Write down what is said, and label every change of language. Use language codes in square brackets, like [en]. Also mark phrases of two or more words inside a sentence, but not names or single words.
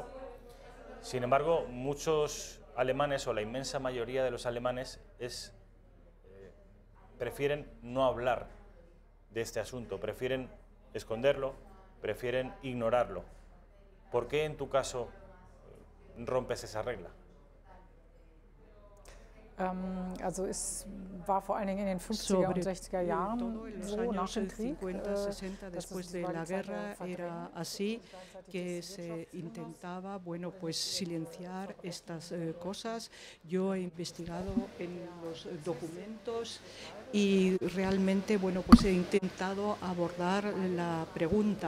[es] Sin embargo, muchos alemanes, o la inmensa mayoría de los alemanes, prefieren no hablar de este asunto, prefieren esconderlo, prefieren ignorarlo. ¿Por qué en tu caso rompes esa regla? [de] Also es war vor allen Dingen in den 50er und 60er Jahren so nach dem Krieg, [es] 50, 60 después de la guerra era así, que se intentaba, bueno, pues silenciar estas cosas. Yo he investigado en los documentos y realmente, bueno, pues he intentado abordar la pregunta.